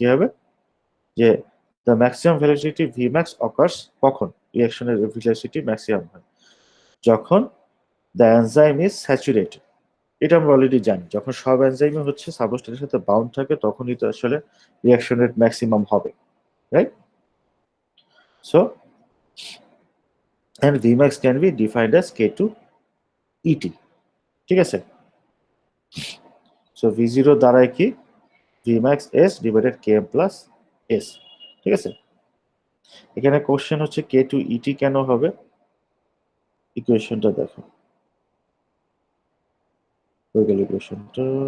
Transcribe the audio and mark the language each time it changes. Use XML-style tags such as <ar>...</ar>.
<en>কি হবে, যে the maximum velocity V max occurs কখন,</en> <bn>রিঅ্যাকশনের ভেলোসিটি ম্যাক্সিমাম হয় যখন</bn> <en>The enzyme is saturated.</en> <bn>এটা আমরা অলরেডি জানি, যখন সব এনজাইমই হচ্ছে সাবস্ট্রেটের সাথে বাউন্ড থাকে তখনই তো আসলে রিঅ্যাকশন রেট ম্যাক্সিমাম হবে, right.</bn> <en>So and Vmax can be defined as K2 ET, ঠিক আছে।</en> <bn>সো V0 দ্বারাই কি Vmax S divided Km plus S, ঠিক আছে। এখানে কোশ্চেন হচ্ছে K2 ET কেন হবে, ইকুয়েশনটা দেখো, হয়ে গেল ইকুয়েশনটা।</bn>